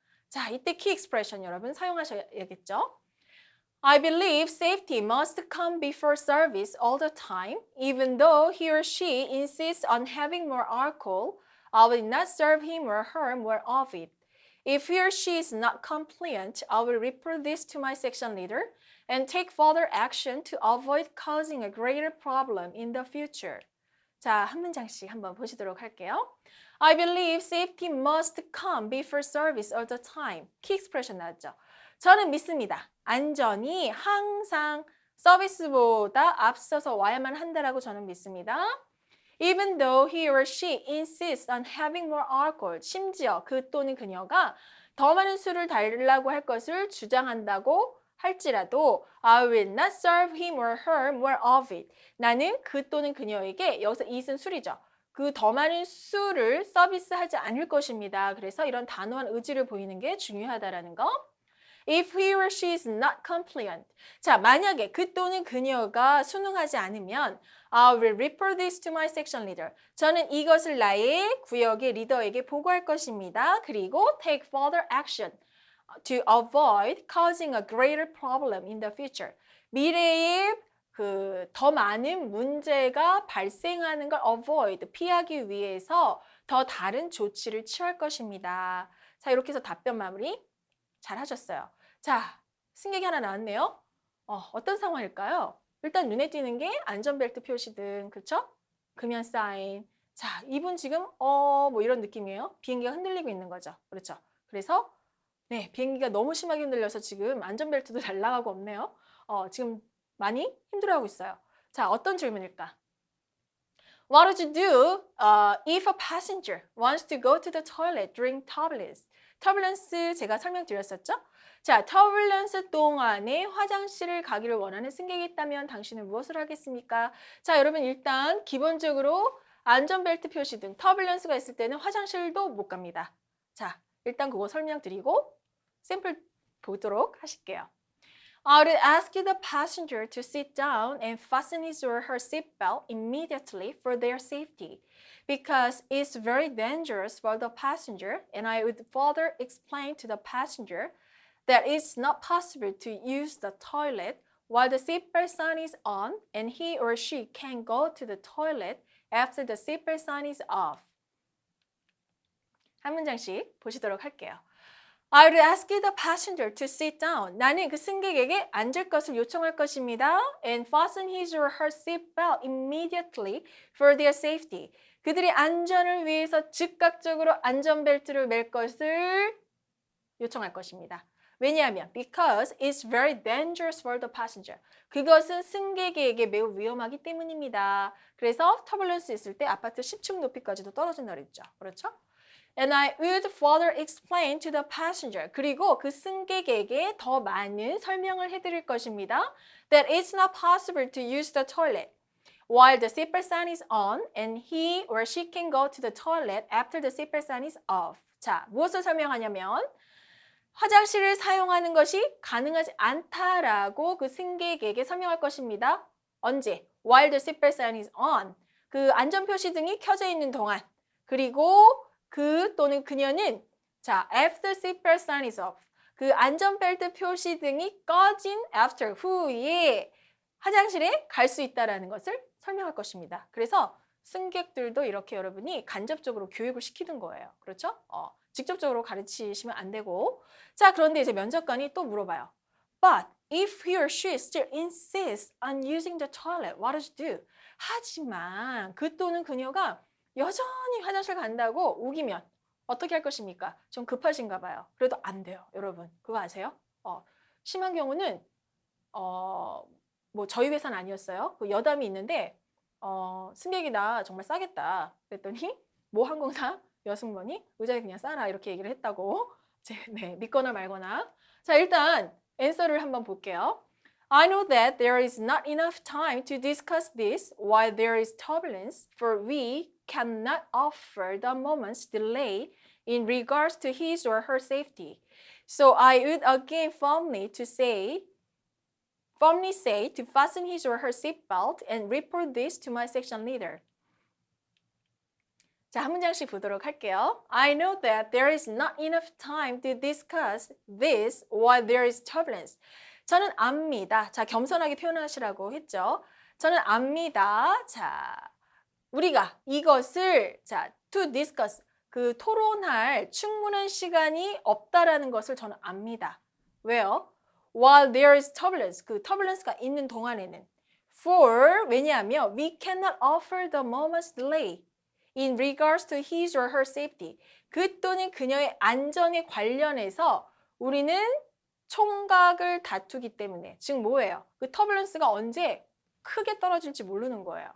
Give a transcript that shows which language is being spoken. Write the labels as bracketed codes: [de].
[ko] 자, 이때 키 익스프레션 여러분 사용하셔야겠죠? [en] I believe safety must come before service all the time. Even though he or she insists on having more alcohol, I will not serve him or her more of it. If he or she is not compliant, I will report this to my section leader and take further action to avoid causing a greater problem in the future. [ko] 자, 한 문장씩 한번 보시도록 할게요. [en] I believe safety must come before service all the time. [ko] 키 익스프레션 나왔죠? 저는 믿습니다. 안전이 항상 서비스보다 앞서서 와야만 한다라고 저는 믿습니다. [en] Even though he or she insists on having more alcohol, [ko] 심지어 그 또는 그녀가 더 많은 술을 달라고 할 것을 주장한다고 할지라도 [en] I will not serve him or her more of it. [ko] 나는 그 또는 그녀에게 여기서 it은 술이죠. 그 더 많은 술을 서비스하지 않을 것입니다. 그래서 이런 단호한 의지를 보이는 게 중요하다라는 거. [en] If he or she is not compliant. [ko] 자, 만약에 그 또는 그녀가 순응하지 않으면 [en] I will report this to my section leader. [ko] 저는 이것을 나의 구역의 리더에게 보고할 것입니다. 그리고 [en] take further action to avoid causing a greater problem in the future. [ko] 미래에 더 많은 문제가 발생하는 걸 avoid, 피하기 위해서 더 다른 조치를 취할 것입니다. 자, 이렇게 해서 답변 마무리 잘 하셨어요. 자, 승객이 하나 나왔네요. 어떤 상황일까요? 일단 눈에 띄는 게 안전벨트 표시등, 그렇죠? 금연 사인. 자, 이분 지금 뭐 이런 느낌이에요. 비행기가 흔들리고 있는 거죠. 그렇죠? 그래서 네, 비행기가 너무 심하게 흔들려서 지금 안전벨트도 잘 나가고 없네요. 지금 많이 힘들어하고 있어요. 자, 어떤 질문일까? [en] What would you do if a passenger wants to go to the toilet during turbulence? [ko] 터뷸런스 제가 설명드렸었죠? 자, 터뷸런스 동안에 화장실을 가기를 원하는 승객이 있다면 당신은 무엇을 하겠습니까? 자, 여러분 일단 기본적으로 안전벨트 표시등 터뷸런스가 있을 때는 화장실도 못 갑니다. 자, 일단 그거 설명드리고 샘플 보도록 하실게요. [en] I would ask the passenger to sit down and fasten his or her seatbelt immediately for their safety, because it's very dangerous for the passenger, and I would further explain to the passenger that it's not possible to use the toilet while the seatbelt sign is on, and he or she can go to the toilet after the seatbelt sign is off. [ko] 한 문장씩 보시도록 할게요. [en] I would ask the passenger to sit down. [ko] 나는 그 승객에게 앉을 것을 요청할 것입니다. [en] And fasten his or her seatbelt immediately for their safety. [ko] 그들의 안전을 위해서 즉각적으로 안전벨트를 맬 것을 요청할 것입니다. 왜냐하면 [en] because it's very dangerous for the passenger. [ko] 그것은 승객에게 매우 위험하기 때문입니다. 그래서 터뷸런스 있을 때 아파트 10층 높이까지도 떨어진다 그랬죠. 그렇죠? [en] And I would further explain to the passenger. [ko] 그리고 그 승객에게 더 많은 설명을 해드릴 것입니다. [en] That it's not possible to use the toilet while the seatbelt sign is on, and he or she can go to the toilet after the seatbelt sign is off. [ko] 자, 무엇을 설명하냐면 화장실을 사용하는 것이 가능하지 않다라고 그 승객에게 설명할 것입니다. 언제? [en] While the seatbelt sign is on. [ko] 그 안전표시등이 켜져 있는 동안. 그리고 그 또는 그녀는 자, [en] after seatbelt sign is off. [ko] 그 안전벨트 표시등이 꺼진 after 후에 화장실에 갈 수 있다라는 것을 설명할 것입니다. 그래서 승객들도 이렇게 여러분이 간접적으로 교육을 시키는 거예요. 그렇죠? 직접적으로 가르치시면 안 되고. 자, 그런데 이제 면접관이 또 물어봐요. [en] But if he or she still insists on using the toilet, what does you do? [ko] 하지만 그 또는 그녀가 여전히 화장실 간다고 우기면 어떻게 할 것입니까? 좀 급하신가 봐요. 그래도 안 돼요, 여러분. 그거 아세요? 심한 경우는 뭐 저희 회사는 아니었어요. 그 여담이 있는데 승객이 나 정말 싸겠다. 그랬더니 모 항공사 여승무원이 의자에 그냥 싸라 이렇게 얘기를 했다고. 네, 믿거나 말거나. 자, 일단 앤서를 한번 볼게요. [en] I know that there is not enough time to discuss this while there is turbulence, for we cannot offer the moment's delay in regards to his or her safety. So I would again firmly say to fasten his or her seatbelt and report this to my section leader. [ko] 자, 한 문장씩 보도록 할게요. [en] I know that there is not enough time to discuss this while there is turbulence. [ko] 저는 압니다. 자, 겸손하게 표현하시라고 했죠. 저는 압니다. 자, 우리가 이것을 자, [en] to discuss [ko] 그 토론할 충분한 시간이 없다라는 것을 저는 압니다. 왜요? [en] While there is turbulence, 그 turbulence가 [ko] 있는 동안에는 [en] for [ko] 왜냐하면 [en] we cannot offer the moment's delay in regards to his or her safety. [ko] 그 또는 그녀의 안전에 관련해서 우리는 총각을 다투기 때문에 즉 뭐예요? 그 터뷸런스가 언제 크게 떨어질지 모르는 거예요.